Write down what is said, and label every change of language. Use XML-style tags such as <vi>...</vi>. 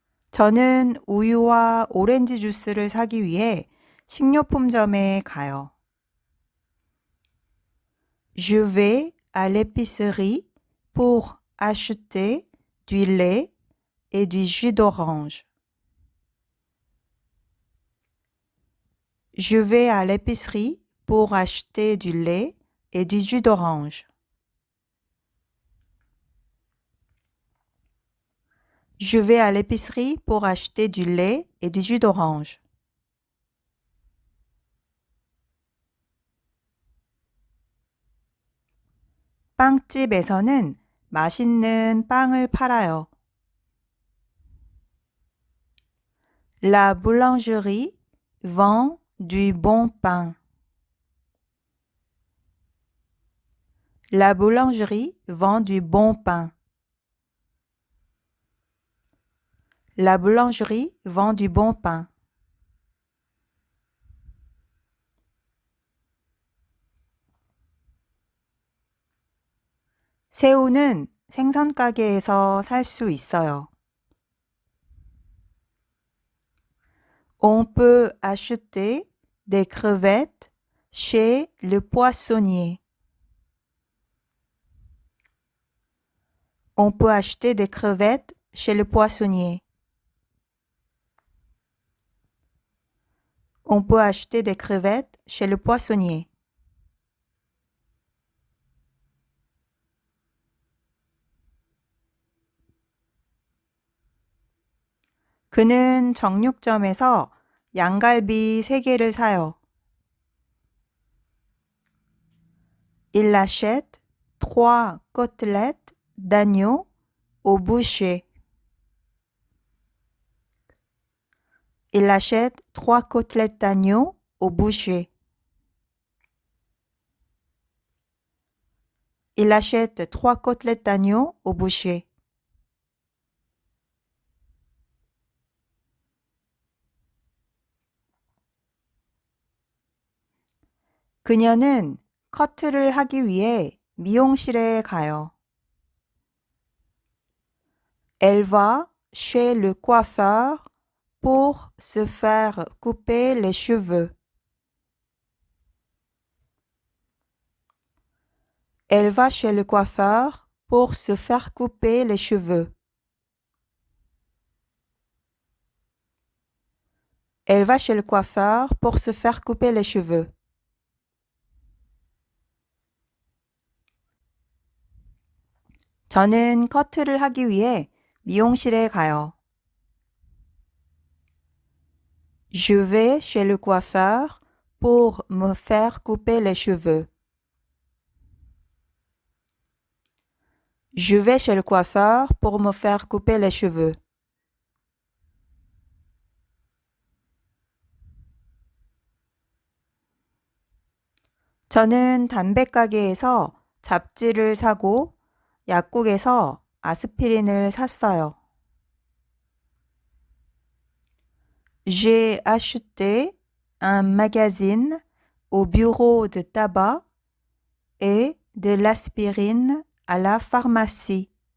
<ko>저는 우유와 오렌지 주스를 사기 위해 식료품점에 가요.</ko> <fr>Je vais à l'épicerie pour acheter du lait et du jus d'orange. Je vais à l'épicerie pour acheter du lait et du jus d'orange. Je vais à l'épicerie pour acheter du lait et du jus d'orange.</fr> <ko>빵집에서는 맛있는 빵을 팔아요.</ko> <fr>La boulangerie vend du bon pain. La boulangerie vend du bon pain. La boulangerie vend du bon pain.</fr> <ko>새우는 생선 가게에서 살 수 있어요.</ko> <fr>On peut acheter des crevettes chez le poissonnier. On peut acheter des crevettes chez le poissonnier. On peut acheter des crevettes chez le poissonnier.</fr> <ko>그는 정육점에서 양갈비 3개를 사요.</ko> <fr>Il achète 3 côtelettes d'agneau au boucher. Il achète 3 côtelettes d'agneau au boucher. Il achète 3 côtelettes d'agneau au boucher.</fr> <ko>그녀는 커트를 하기 위해 미용실에 가요.</ko> <fr>Elle va chez le coiffeur pour se faire couper les cheveux. Elle va chez le coiffeur pour se faire couper les cheveux. Elle va chez le coiffeur pour se faire couper les cheveux.</fr> <ko>저는 커트를 하기 위해 미용실에 가요.</ko> <fr>Je vais chez le coiffeur pour me faire couper les cheveux. Je vais chez le coiffeur pour me faire couper les cheveux.</fr> <ko>저는 담배 가게에서 잡지를 사고 약국에서 아스피린을 샀어요.</ko> <fr>J'ai acheté un magazine au bureau de tabac et de l'aspirine à la pharmacie.</fr>